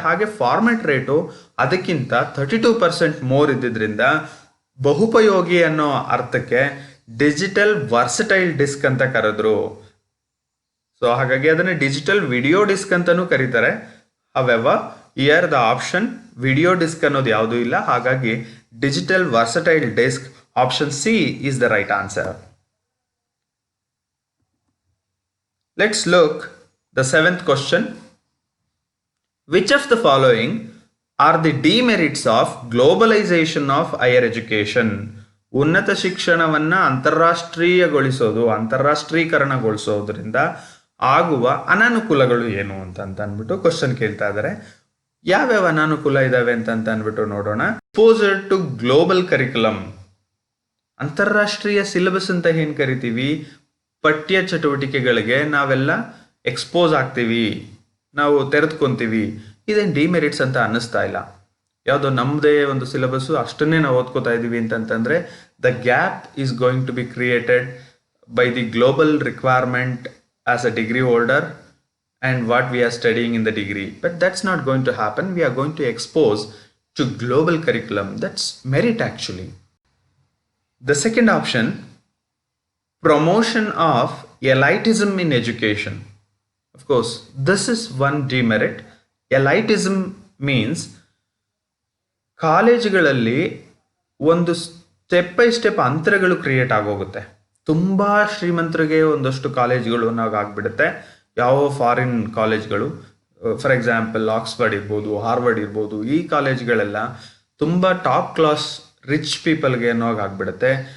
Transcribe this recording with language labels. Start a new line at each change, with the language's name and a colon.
Kannada: ಹಾಗೆ format rate ಅದಕ್ಕಿಂತ 32% more ಇದ್ದಿದ್ದರಿಂದ ಬಹುಪಯೋಗಿ ಅನ್ನೋ ಅರ್ಥಕ್ಕೆ ಡಿಜಿಟಲ್ ವರ್ಸಟೈಲ್ ಡಿಸ್ಕ್ ಅಂತ ಕರೆದ್ರು. ಸೊ ಹಾಗಾಗಿ ಅದನ್ನು ಡಿಜಿಟಲ್ ವಿಡಿಯೋ ಡಿಸ್ಕ್ ಅಂತಲೂ ಕರೀತಾರೆ.
English: however here the option
Kannada: video disc ಅನ್ನೋದು ಯಾವುದೂ ಇಲ್ಲ.
English: ಹಾಗಾಗಿ digital versatile disc, option C is the right answer. Let's look the seventh question. Which of the following are the demerits of globalization of higher education?
Kannada: ಉನ್ನತ ಶಿಕ್ಷಣವನ್ನು ಅಂತಾರಾಷ್ಟ್ರೀಕರಣಗೊಳಿಸೋದ್ರಿಂದ ಆಗುವ ಅನಾನುಕೂಲಗಳು ಏನು ಅಂತ ಅಂದ್ಬಿಟ್ಟು ಕ್ವಶನ್ ಕೇಳ್ತಾ ಇದ್ದಾರೆ. ಯಾವ್ಯಾವ ಅನಾನುಕೂಲ ಇದಾವೆ ಅಂತ ಅಂದ್ಬಿಟ್ಟು ನೋಡೋಣ. ಎಕ್ಸ್ಪೋಜರ್ ಟು ಗ್ಲೋಬಲ್ ಕರಿಕ್ಯುಲಮ್, ಅಂತಾರಾಷ್ಟ್ರೀಯ ಸಿಲೆಬಸ್ ಅಂತ ಏನು ಕರಿತೀವಿ, ಪಠ್ಯ ಚಟುವಟಿಕೆಗಳಿಗೆ ನಾವೆಲ್ಲ ಎಕ್ಸ್ಪೋಸ್ ಆಗ್ತೀವಿ, ನಾವು ತೆರೆದುಕೊಂತೀವಿ. ಇದೇನು ಡಿಮೆರಿಟ್ಸ್ ಅಂತ ಅನ್ನಿಸ್ತಾ ಇಲ್ಲ. ಯಾವುದೋ ನಮ್ಮದೇ ಒಂದು ಸಿಲೆಬಸ್ಸು ಅಷ್ಟನ್ನೇ ನಾವು ಓದ್ಕೋತಾ ಇದ್ದೀವಿ ಅಂತಂತಂದರೆ
English: The gap is going to be created by the global requirement as a degree holder and what we are studying in the degree. But that's not going to happen. We are going to expose to global curriculum. That's merit actually. The second option, promotion of elitism in education. Of course, this is one demerit. Elitism means
Kannada: ಕಾಲೇಜುಗಳಲ್ಲಿ ಒಂದು step by step ಅಂತರಗಳು create ಆಗೋಗುತ್ತೆ. ತುಂಬ ಶ್ರೀಮಂತರಿಗೆ ಒಂದಷ್ಟು ಕಾಲೇಜುಗಳು ಆಗ್ಬಿಡುತ್ತೆ. ಯಾವ foreign ಕಾಲೇಜ್ಗಳು, for example Oxford ಇರ್ಬೋದು, ಹಾರ್ವರ್ಡ್ ಇರ್ಬೋದು, ಈ ಕಾಲೇಜ್ಗಳೆಲ್ಲ ತುಂಬ ಟಾಪ್ ಕ್ಲಾಸ್ ರಿಚ್ ಪೀಪಲ್ಗೆ ಆಗ್ಬಿಡುತ್ತೆ.